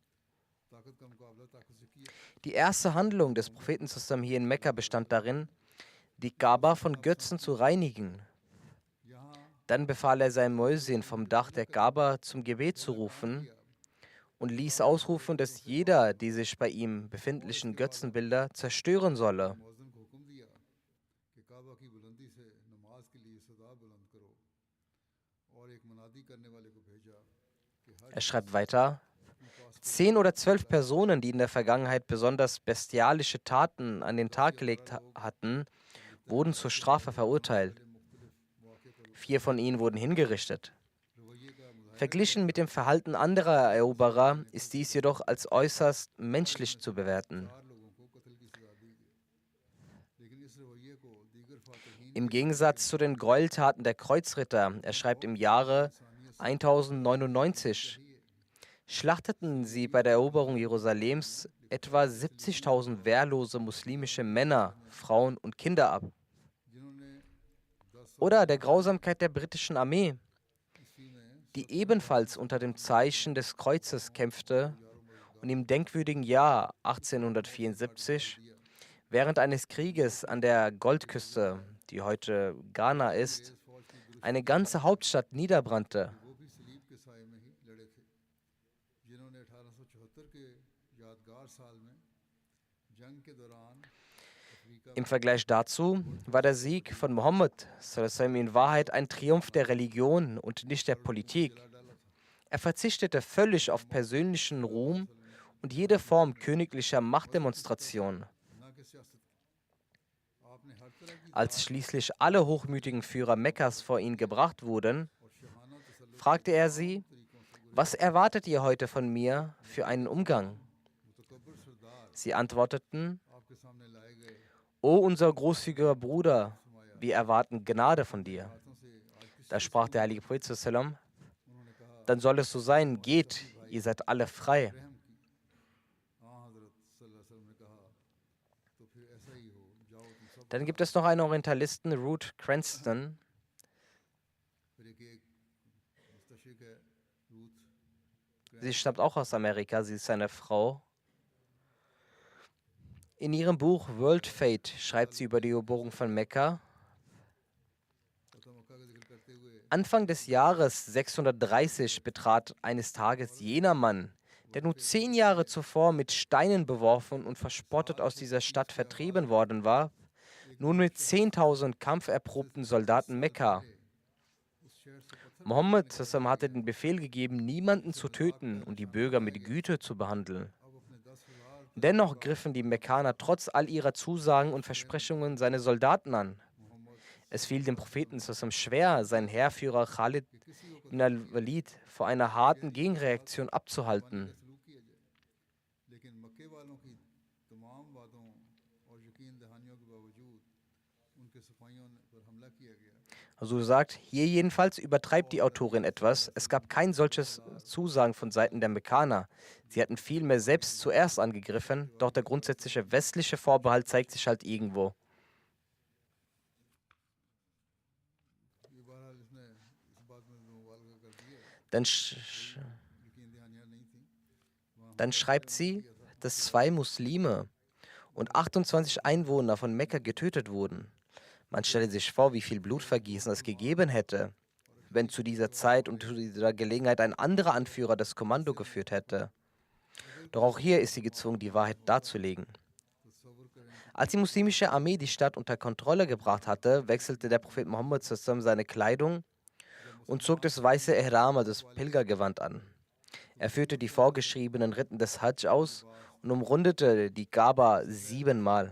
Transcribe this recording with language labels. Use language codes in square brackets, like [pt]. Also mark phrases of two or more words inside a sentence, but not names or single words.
[de] Die erste Handlung des Propheten hier in Mekka bestand darin, die Kaaba von Götzen zu reinigen. Dann befahl er seinem Muezzin vom Dach der Kaaba zum Gebet zu rufen und ließ ausrufen, dass jeder die sich bei ihm befindlichen Götzenbilder zerstören solle. [ur] مؤذن کو حکم دیا کہ کعبہ کی بلندی سے نماز کے لیے صدا بلند کرو اور ایک منادی کرنے والے کو بھیجا کہ ہر [de] Er schreibt weiter, 10 oder 12 Personen, die in der Vergangenheit besonders bestialische Taten an den Tag gelegt hatten, wurden zur Strafe verurteilt. 4 von ihnen wurden hingerichtet. Verglichen mit dem Verhalten anderer Eroberer ist dies jedoch als äußerst menschlich zu bewerten. [ur] 4 لوگوں کو قتل کی سزا دی گئی لیکن اس رویے کو دیگر فاتحین [de] Im Gegensatz zu den Gräueltaten der Kreuzritter, er schreibt im Jahre 1099, schlachteten sie bei der Eroberung Jerusalems etwa 70.000 wehrlose muslimische Männer, Frauen und Kinder ab. [ur] جنہوں نے 10 [de] Oder der Grausamkeit der britischen Armee, [ur] عیسوی میں [de] die ebenfalls unter dem Zeichen des Kreuzes kämpfte und im denkwürdigen Jahr 1874 während eines Krieges an der Goldküste, die heute Ghana ist, eine ganze Hauptstadt niederbrannte. [ur] وہ بھی صلیب کے سائے میں ہی لڑے تھے جنہوں نے 1874 کے یادگار سال میں جنگ کے دوران افریقہ [de] Im Vergleich dazu war der Sieg von Mohammed in Wahrheit ein Triumph der Religion und nicht der Politik. Er verzichtete völlig auf persönlichen Ruhm und jede Form königlicher Machtdemonstration. [ur] نہ کہ سیاست کی آپ نے ہر طرح کی [de] Als schließlich alle hochmütigen Führer Mekkas vor ihn gebracht wurden, [ur] اور شاہانہ تسلط [de] fragte er sie, [ur] طریقوں سے [de] was erwartet ihr heute von mir für einen Umgang? [ur] متکبر سردار [de] Sie antworteten, [ur] آپ کے سامنے لائے گئے [de] O unser großzügiger Bruder, wir erwarten Gnade von dir. [ur] ہاتھوں سے آج کس [de] Da sprach der heilige Prophet sallam, [ur] انہوں نے کہا [de] dann soll es so sein, geht, ihr seid alle frei. [ur] رحم کی آں حضرت [ar] صلى الله عليه وسلم [ur] نے کہا تو پھر ایسا ہی ہو جاؤ تم سب [de] Dann gibt es noch einen Orientalisten, Ruth Cranston. [ur] پھر ایک مستشرق ہے روتھ [de] Sie stammt auch aus Amerika, sie ist eine Frau. In ihrem Buch World Fate schreibt sie über die Eroberung von Mekka. [ur] فتح مکہ کا ذکر کرتے ہوئے [de] Anfang des Jahres 630 betrat eines Tages jener Mann, der nur 10 Jahre zuvor mit Steinen beworfen und verspottet aus dieser Stadt vertrieben worden war, nun mit 10.000 kampferprobten Soldaten Mekka. [ur] اس شہر سے پتھر [de] Mohammed Sassam hatte den Befehl gegeben, niemanden zu töten und die Bürger mit Güte zu behandeln. [ur] اب اپنے 10,000 [de] Dennoch griffen die Mekkaner trotz all ihrer Zusagen und Versprechungen seine Soldaten an. [ur] محمد [de] Es fiel dem Propheten Sassam schwer, seinen Heerführer Khalid ibn al-Walid vor einer harten Gegenreaktion abzuhalten. [ur] سلوک کیا جائے لیکن مکے والوں کی تمام وعدوں اور یقین دہانیوں کے باوجود ان کے سپاہیوں پر حملہ کیا گیا [de] Also sagt, hier jedenfalls übertreibt die Autorin etwas. Es gab kein solches Zusagen von Seiten der Mekkaner. Sie hatten vielmehr selbst zuerst angegriffen, doch der grundsätzliche westliche Vorbehalt zeigt sich halt irgendwo. [ur] یہ بہرحال اس نے اس بات میں مبالغہ کر دیا [de] Dann, [ur] یقین دہانیاں نہیں تھی [de] dann schreibt sie, dass 2 Muslime und 28 Einwohner von Mekka getötet wurden. Man stelle sich vor, wie viel Blutvergießen es gegeben hätte, wenn zu dieser Zeit und zu dieser Gelegenheit ein anderer Anführer das Kommando geführt hätte. Doch auch hier ist sie gezwungen, die Wahrheit darzulegen. [ur] تصور کریں [de] Als die muslimische Armee die Stadt unter Kontrolle gebracht hatte, wechselte der Prophet Mohammed seine Kleidung und zog das weiße Ihram, also das Pilgergewand an. Er führte die vorgeschriebenen Riten des Hajj aus und umrundete die Kaaba 7-mal.